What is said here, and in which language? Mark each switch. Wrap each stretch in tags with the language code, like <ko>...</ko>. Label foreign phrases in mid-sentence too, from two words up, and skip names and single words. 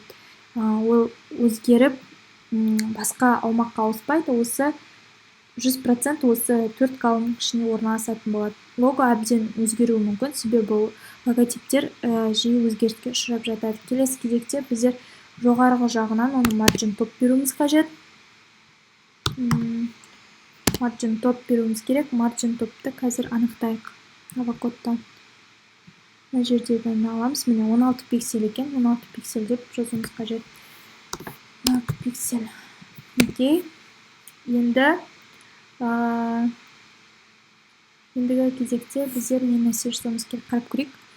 <kk>Ол өзгеріп басқа аумаққа ауыспайды, осы 100% осы 4 колонның ішіне орналасатын болады. Лого әбден өзгеруі мүмкін, себебі логотиптер жиі өзгеріске ұшырап жатады. Келесі кезекте біздер жоғарғы жағынан оны</kk> <en>margin top</en> <kk>беруіміз қажет.</kk> <en>Margin top</en> <kk>беруіміз керек.</kk> <en>Margin topты</en> <kk>қазір анықтайық авокодтан. Мына жерден аламыз. Міне 16 пиксель екен. 16 пиксель деп жазуымыз қажет. 16 пиксель. Окей. Ендігі кезекте біздер не нәрсе жасауымыз керек, қарап көрейік.</kk>